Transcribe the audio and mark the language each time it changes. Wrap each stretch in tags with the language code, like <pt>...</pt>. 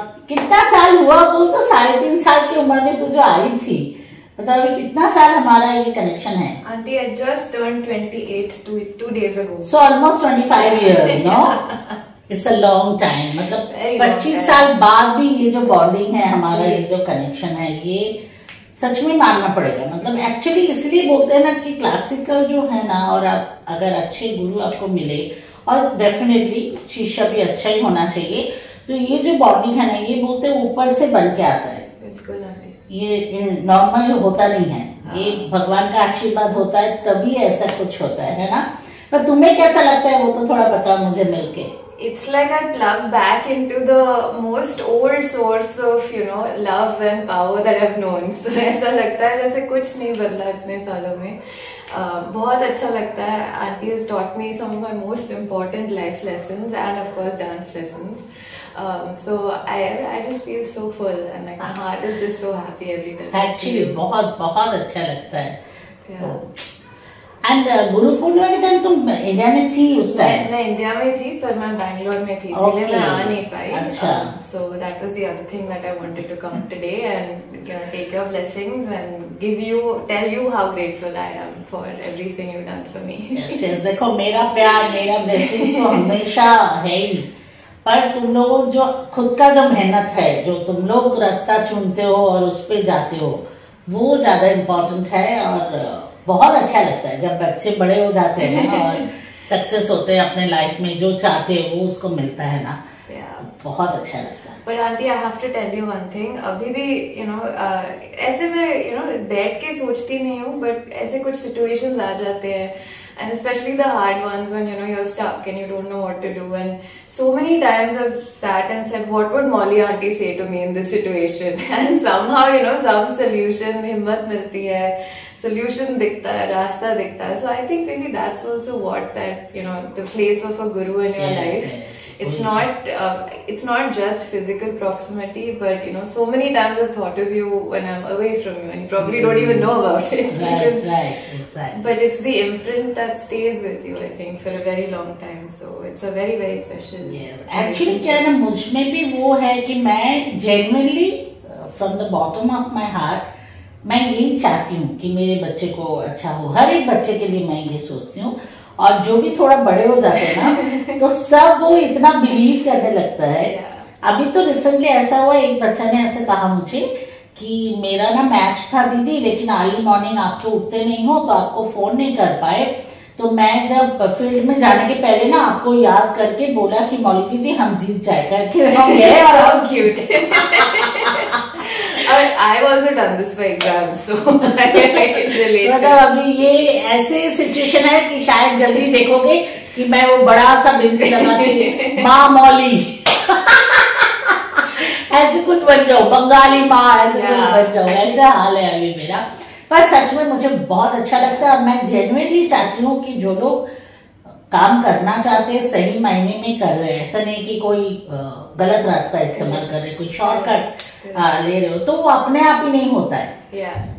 <hi>कितना साल हुआ बोल, तो 3.5 साल की उम्र में तू जो आई थी, मतलब अभी कितना साल हमारा ये कनेक्शन है?</hi> <en>Auntie, I just turned 28 two days ago. So almost 25 years, no? It's a long time.</en> <hi>मतलब 25 साल बाद भी ये जो बॉन्डिंग है हमारा, ये जो कनेक्शन है, ये सच में मानना पड़ेगा। मतलब एक्चुअली इसलिए बोलते हैं ना कि क्लासिकल जो है ना, और आप अगर अच्छे गुरु आपको मिले, और डेफिनेटली शिष्य भी अच्छा ही होना चाहिए, तो ये जो बॉन्डिंग है ना, ये बोलते हैं ऊपर से बन के आता है। बिल्कुल आंटी, ये नॉर्मल होता नहीं है। ये भगवान का आशीर्वाद होता है, तभी ऐसा कुछ होता है ना। पर तुम्हें कैसा लगता है वो तो थोड़ा बताओ मुझे मिलके।</hi> <en>It's like I plug back into the most old source of love and power that I've known. So</en> <hi>ऐसा लगता है जैसे कुछ नहीं बदला इतने सालों में। बहुत अच्छा लगता है।</hi> <en>Auntie has taught me some of my most important life lessons and of course dance lessons. So I just feel so full and like my heart is just so happy every time.</en> <hi>Actually बहुत बहुत अच्छा लगता है। And Guru Purnima के time तुम India में थी उस टाइम? मैं इंडिया में थी, पर मैं बैंगलोर में थी, इसलिए मैं आ नहीं पाई। अच्छा।</hi> <en>So that was the other thing that I wanted to come today and take your blessings and tell you how grateful I am for everything you've done for me. Yes, yes,</en> <hi>देखो मेरा प्यार, मेरा blessings तो हमेशा है ही, पर तुम लोग जो खुद का जो मेहनत है, जो तुम लोग रास्ता चुनते हो और उस पे जाते हो, वो ज्यादा इम्पोर्टेंट है। और बहुत अच्छा लगता है जब बच्चे बड़े हो जाते हैं ना और सक्सेस होते हैं अपने लाइफ में, जो चाहते हैं वो उसको मिलता है ना, बहुत अच्छा लगता है।</hi> <en>But auntie, I have to tell you one thing.</en> <hi>अभी भी ऐसे मैं बैठ के सोचती नहीं हूँ,</hi> <en>but</en> <hi>ऐसे कुछ situations आ जाते हैं,</hi> <en>and especially the hard ones when you're stuck and you don't know what to do. And so many times I've sat and said, what would Molly auntie say to me in this situation? And somehow some solution,</en> <hi>हिम्मत मिलती है, solution दिखता है,</hi> <en>रास्ता दिखता है. So I think maybe that's also what that the place of a guru in your life. Yes. It's not just physical proximity, but so many times I've thought of you when I'm away from you, and you probably don't even know about it. Right, exactly. But it's the imprint that stays with you, I think, for a very long time. So it's a very, very special.</en> <hi>Yes, actually क्या है ना, मुझ में भी वो है कि मैं</hi> <en>genuinely from the bottom of my heart</en> <hi>मैं यही चाहती हूँ कि मेरे बच्चे को अच्छा हो। हर एक बच्चे के लिए मैं ये सोचती हूँ, और जो भी थोड़ा बड़े हो जाते हैं ना तो सब वो इतना बिलीव करने लगता है। अभी तो रिसेंटली ऐसा हुआ, एक बच्चा ने ऐसे कहा मुझे कि मेरा ना मैच था दीदी, लेकिन अर्ली मॉर्निंग आप तो उठते नहीं हो, तो आपको फोन नहीं कर पाए, तो मैं जब फील्ड में जाने के पहले ना आपको याद करके बोला कि मौली दीदी हम जीत जाए करके हम गए। और</hi> <en>Cute. I've also done this for exams, so I can relate.</en> <hi>मतलब अभी ये ऐसे सिचुएशन है कि शायद जल्दी देखोगे कि मैं वो बड़ा सा बिंदी लगा के माँ मौली ऐसे कुछ बन जाओ, बंगाली माँ ऐसे कुछ बन जाओ, ऐसा हाल है अभी मेरा। पर सच में मुझे बहुत अच्छा लगता है, और मैं जेन्युइनली चाहती हूँ कि जो लोग काम करना चाहते हैं सही मायने में कर रहे हैं, ऐसा नहीं कि कोई गलत रास्ता इस्तेमाल कर रहे, कोई शॉर्टकट ले रहे हो, तो वो अपने आप ही नहीं होता है।</hi>